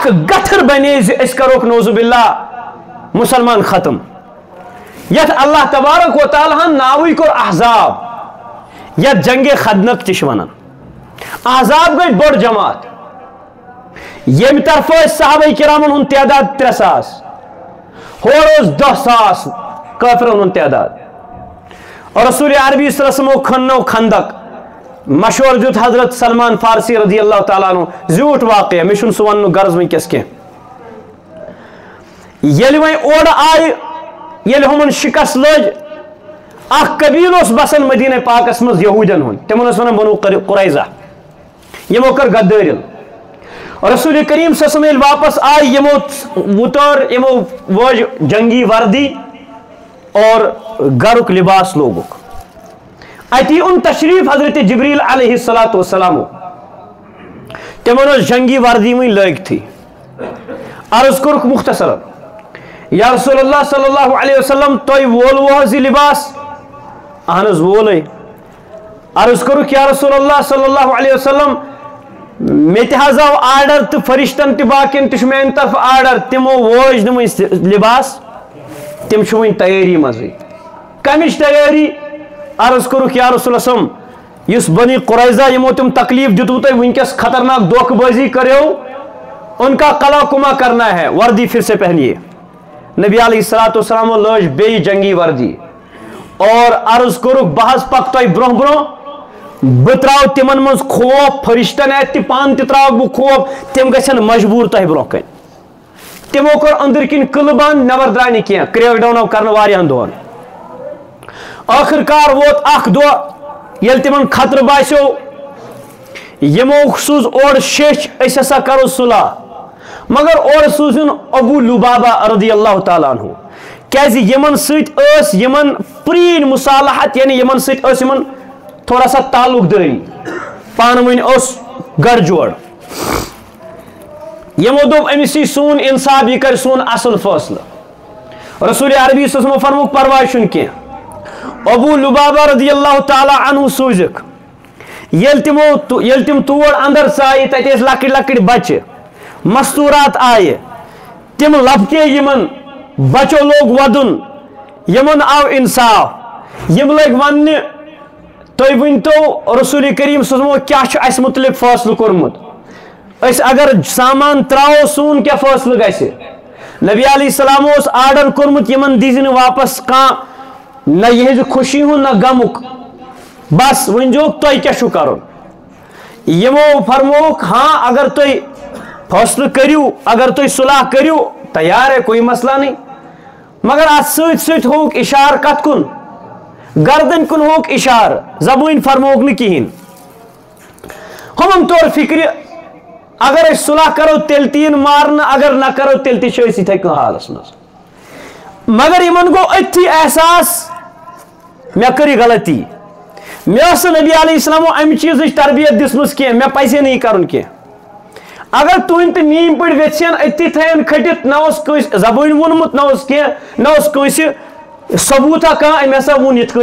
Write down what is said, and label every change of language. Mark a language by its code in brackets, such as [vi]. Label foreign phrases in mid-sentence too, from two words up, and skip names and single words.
[ks] گٹھر بنے زِ أسۍ کروکھ نوزُ باللہ مسلمان ختم یتھ اللہ تبارک و تعالیٰ ہن ناوٕے کوٚر احزاب یتھ جنگِ خندق تہِ چھِ ونان احزاب گٔے بٔڑ جماعت ییٚمہِ طرفہٕ ٲسۍ صحابہ کرامن ہُنٛد تعداد 300 ہورٕ اوس 10,000 کٲفرن ہُنٛد تعداد اور رسول عربی صلی اللہ علیہ وسلم کھنو خندق مشور دیت حضرت سلمان فارسی رضی اللہ تعالیٰ عنہ زیوٗٹھ واقعہ مےٚ چھُنہٕ سُہ وننُک غرض وٕنکیٚس کینٛہہ ییٚلہِ وۄنۍ اورٕ آیہِ ییٚلہِ ہُمن شکست لٔج اکھ قبیل اوس بسان مدینہ پاکس منٛز یہوٗدین ہُنٛد تِمن ٲسۍ ونان بنو قریظہ یمو کٔر غدٲری رسول کریم صلی اللہ علیہ وسلم ییٚلہِ واپس آیہِ یمو وُتٲر یمو وٲج جنگی وردی اور گرُک لباس لوگُکھ اتی اون تشریف حضرت جبریل علیہ الصلوۃ والسلام تمن اوس جنگی وردی وٕنۍ لٲگتھٕے عرض کوٚرُکھ مختصر یا رسول اللہ صلی اللہ علیہ وسلم تۄہہِ وولوٕ حظ یہِ لباس اہن حظ وولے عرض کوٚرُکھ یا رسول اللہ صلی اللہ علیہ وسلم مےٚ تہِ حظ آو آرڈر تہٕ فرشتن تہِ باقین تہِ چھُ میانہِ طرفہٕ آرڈر تِمو وٲج نہٕ وٕنہِ لباس تِم چھِ وٕنہِ تیٲری منٛزٕے کمِچ تیٲری عرض کوٚرُکھ یا رسول اللہ صلی اللہ علیہ وسلم یُس بنی قریظہ یمو تِم تکلیف دیُتوٕ تۄہہِ وٕنکیٚس خطرناک دھوکہ بازی کریو [ur] ان کا قلع کما کرنا ہے وردی پھر سے پہنیے [ks] نبی علیہ الصلوۃ والسلام لٲج بیٚیہِ جنگی وردی اور عرض کوٚرُکھ بہٕ حظ پکہٕ تۄہہِ برونٛہہ برونٛہہ بہٕ تراو تِمن منٛز خوف فرشتن اتھِ تہِ پانہٕ تہِ تراوکھ بہٕ خوف تِم گژھن مجبوٗر تۄہہِ برونٛہہ کنہِ تِمو کوٚر أنٛدٕرۍ کِنۍ قلعہٕ بنٛد نٮ۪بر درٛاے نہٕ کینٛہہ کریک ڈاوُن آو کرنہٕ واریاہن دۄہن ٲخٕر کار ووت اکھ دۄہ ییٚلہِ تِمن خطرٕ باسیو یمو سوٗز اورٕ شیٚچھ أسۍ ہسا کرو صلح مگر اورٕ سوٗزُن ابو لبابہ رضی اللہ تعالیٰ عنہ کیازِ یمن سۭتۍ ٲس یمن پرٛٲنۍ مصالحت یعنی یمن سۭتۍ ٲس یمن [ur] تھوڑا سا تعلق [ks] دٲری پانہٕ ؤنۍ اوس گڑ جوڑ یمو دوٚپ أمِس یی سون انصاف یہِ کرِ سون اصل فٲصلہٕ رسول عربی صلی اللہ علیہ وسلم فرمووُکھ پرواے چھُنہٕ کینٛہہ ابو لبابہ رضی اللہ تعالیٰ عنہ سوٗزِکھ ییٚلہِ تِم تور اندر ژایہِ تتہِ ٲسۍ لۄکٕٹۍ لۄکٕٹۍ بچہِ مستوٗرات آیہِ تِم لبکے یمن بچو لوگ ودُن یمن آو انصاف یم لٔگۍ وننہِ تُہۍ ؤنۍتو رسول کریم صلی کیا اس متعلق فٲصلہٕ کوٚرمُت أسۍ اگر سامان تراوو سون کیا فٲصلہٕ گژھِ نبی علیہ السلام اوس آرڈر کوٚرمُت یِمن دِزِ نہٕ واپس کانٛہہ نہ یِہنٛزِ خوشی ہُنٛد نہ غمُک بس ؤنۍزیوکھ تۄہہِ کیٛاہ چھُو کَرُن یِمو فرمووُکھ ہاں اگر تُہۍ فٲصلہٕ کٔرِو اگر تُہۍ صلح کٔرِو [ur] تیار ہے کوئی مسئلہ نہیں [ks] مگر اتھ سۭتۍ سۭتۍ ہووُکھ اِشارٕ کتھ کُن گردن کُن ہووُکھ اِشارٕ زبٲنۍ فرمووُکھ نہٕ کِہیٖنۍ ہُمن طور فِکرِ اگر أسۍ صلح کرو تیٚلہِ تہِ یِن مارنہٕ اگر نہ کرو تیٚلہِ تہِ چھِ أسۍ یِتھے کٔنۍ حالس منٛز مگر یِمن گوٚو أتھی احساس مےٚ کٔر یہِ غلطی مےٚ ٲس نہٕ نبی علیہ السلامو امہِ چیٖزٕچ تربیت دِژمٕژ کینٛہہ مےٚ پزِ نہٕ یہِ کرُن کینٛہہ اگر تُہنٛدۍ تہٕ میٲنۍ پٲٹھۍ ویژھن أتھی تھاین کھٔٹِتھ نہ اوس کٲنٛسہِ زبٲنۍ ووٚنمُت نہ اوس کینٛہہ نہ اوس کٲنٛسہِ ثبوٗتا کانٛہہ أمۍ ہسا ووٚن یِتھ